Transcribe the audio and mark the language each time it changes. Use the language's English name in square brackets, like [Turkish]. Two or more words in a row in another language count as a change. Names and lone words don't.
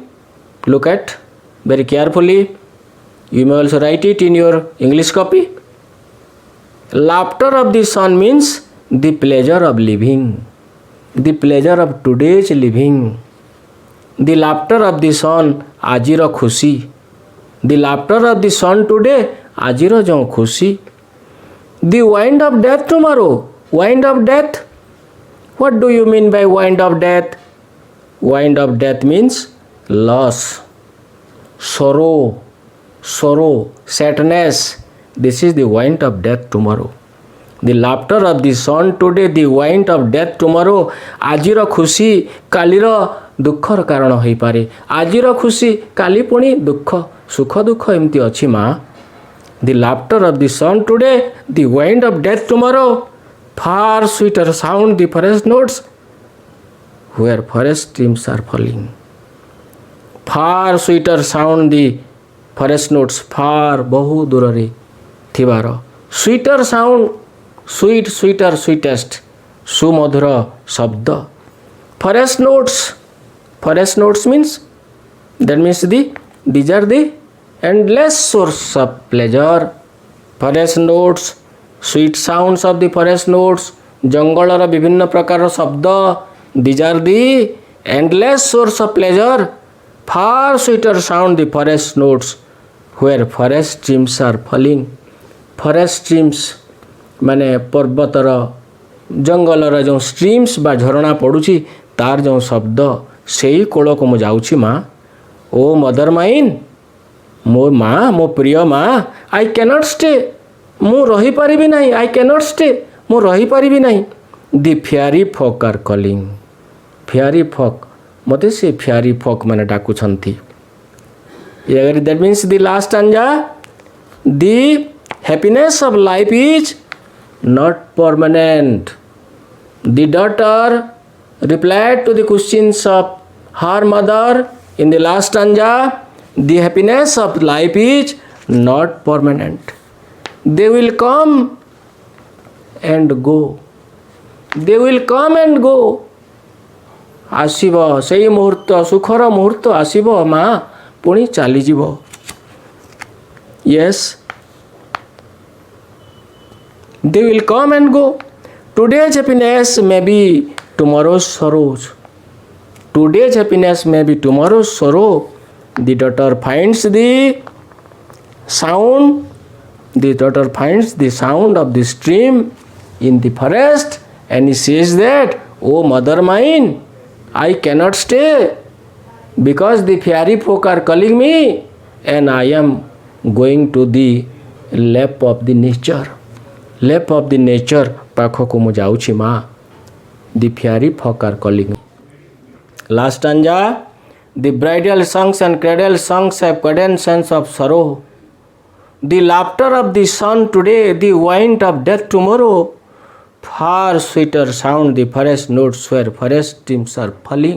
[English] Look at very carefully. You may also write it in your English copy. Laughter of the sun means the pleasure of living, the pleasure of today's living. The laughter of the sun, [Odia] ଆଜିର ଖୁସି. [English] The laughter of the sun today, [Odia] ଆଜିର ଯେଉଁ ଖୁସି. [English] The wind of death tomorrow. Wind of death. What do you mean by wind of death? Wind of death means loss, sorrow, sadness. This is the wind of death tomorrow. The laughter of the sun today, the wind of death tomorrow. [Odia] ଆଜିର ଖୁସି କାଲିର ଦୁଃଖର କାରଣ ହୋ ପାରେ. ଆଜିର ଖୁସି କାଲି ପୁଣି ଦୁଃଖ, ସୁଖ ଦୁଃଖ ଏମିତି ଅଛି ମା. [English] The laughter of the sun today, the wind of death tomorrow. Far sweeter sound the forest notes where forest streams are falling. Far sweeter sound the forest notes. [Odia] Far ବହୁ ଦୂର ରେ ଥିବାର. [English] Sweeter sound, sweet, sweeter, sweetest. [Odia] ସୁମଧୁର ଶବ୍ଦ. [English] Forest notes. Forest notes means, that means these are the endless source of pleasure. Forest notes, sweet sounds of the forest notes. [Odia] ଜଙ୍ଗଲର ବିଭିନ୍ନ ପ୍ରକାର ଶବ୍ଦ. [English] These are the endless source of pleasure. Far sweeter sound the forest notes where forest streams are falling. Forest streams [Odia] ମାନେ ପର୍ବତର ଜଙ୍ଗଲର ଯେଉଁ ଷ୍ଟ୍ରିମ୍ସ ବା ଝରଣା ପଡ଼ୁଛି ତାର ଯେଉଁ ଶବ୍ଦ ସେହି କୋଳ କୁ ମୁ ଯାଉଛି ମା. [English] O mother mine, [Odia] ମୋ ମା, ମୋ ପ୍ରିୟ ମା. [English] I cannot stay, [Odia] ମୁ ରହି ପାରିବି ନାହିଁ. [English] I cannot stay, [Odia] ମୁ ରହି ପାରିବି ନାହିଁ. [English] The fairy folk are calling. fairy folk [Odia] ମତେ ସେ [English] fairy folk [Odia] ମାନେ ଡାକୁଛନ୍ତି. [English] That means the last stanza. The happiness of life is not permanent. The daughter replied to the questions of her mother in the last stanza. The happiness of life is not permanent. They will come and go. They will come and go. [Odia] ଆସିବ ସେହି ମୁହୂର୍ତ୍ତ, ସୁଖର ମୁହୂର୍ତ୍ତ ଆସିବ ମା, ପୁଣି ଚାଲିଯିବ. [English] Yes, they will come and go. Today's happiness may be tomorrow's sorrows. Today's happiness may be tomorrow's sorrow. The daughter finds the sound. The daughter finds the sound of the stream in the forest, and he says that, "Oh mother mine, I cannot stay because the fairy folk are calling me, and I am going to the lap of the nature." Lap of the nature [Odia] ପାଖକୁ ମୁ ଯାଉଛି ମା. [English] The fairy folk are calling. Last stanza. The bridal songs and cradle songs have cadence of sorrow. The laughter of the sun today, the wind of death tomorrow. Far sweeter sound the forest notes where forest streams are falling.